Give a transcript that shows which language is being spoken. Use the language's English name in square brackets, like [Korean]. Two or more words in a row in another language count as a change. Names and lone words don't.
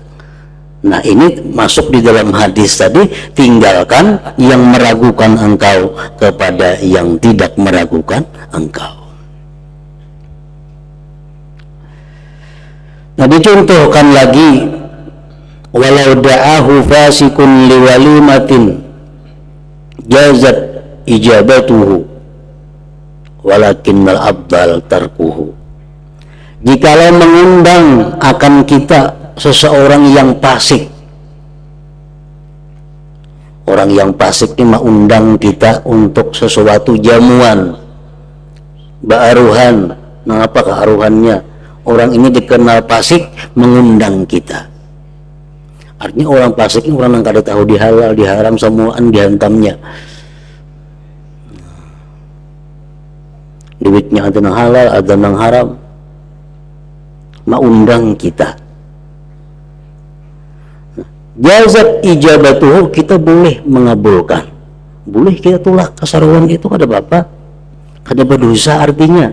[Indonesian] Nah, ini masuk di dalam hadis tadi, tinggalkan yang meragukan engkau kepada yang tidak meragukan engkau. Nah, dicontohkan lagi, [Arabic] ولو دعاه فاسق لوليمة جازت إجابته ولكن الأفضل تركه. [Indonesian] Jikalau mengundang akan kita seseorang yang fasik, orang yang fasik ini mengundang kita untuk sesuatu jamuan, baaruhan. [Banjar] Nah, apa kearuhannya? [Indonesian] Orang ini dikenal fasik, mengundang kita. [Banjar] Artinya orang fasik ini orang yang kada tahu di halal, di haram, semuaan dihantamnya. duitnya ada yang halal, ada yang haram, maundang kita. [Arabic] جازت إجابته, [Banjar] kita boleh mengabulkan, boleh kita tolak kasaruan itu, kada apa-apa, kada berdosa artinya.